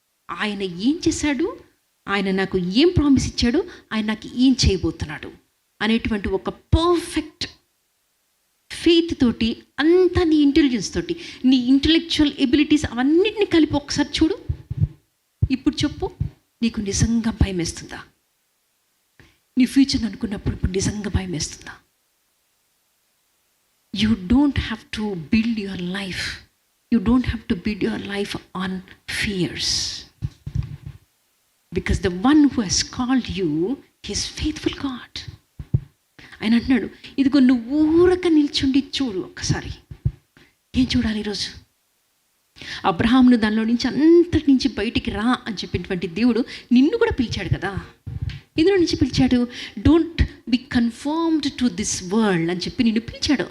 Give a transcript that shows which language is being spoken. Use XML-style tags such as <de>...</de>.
<te>ఆయన ఏం చేశాడు, ఆయన నాకు ఏం ప్రామిస్ ఇచ్చాడు, ఆయన నాకు ఏం చేయబోతున్నాడు అనేటువంటి ఒక పర్ఫెక్ట్ ఫెయిత్ తోటి, అంతా నీ ఇంటెలిజెన్స్ తోటి, నీ ఇంటలెక్చువల్ ఎబిలిటీస్ అవన్నిటిని కలిపి ఒకసారి చూడు. ఇప్పుడు చెప్పు, నీకు నిజంగా భయం వేస్తుందా? నీ ఫ్యూచర్ అనుకున్నప్పుడు ఇప్పుడు నిజంగా భయం వేస్తుందా?</te> <en>You don't have to build your life. You don't have to build your life on fears. Because the one who has called you is faithful God.</en> <te>ఆయన అంటున్నాడు, ఇదిగో నువ్వు ఊరక నిల్చుండి చూడు ఒక్కసారి. ఏం చూడాలి ఈరోజు? అబ్రహామును దానిలో నుంచి అంతటి నుంచి బయటికి రా అని చెప్పినటువంటి దేవుడు నిన్ను కూడా పిలిచాడు కదా. ఇందులో నుంచి పిలిచాడు.</te> <en>don't be confirmed to this world</en> <te>అని చెప్పి నిన్ను పిలిచాడు.</te>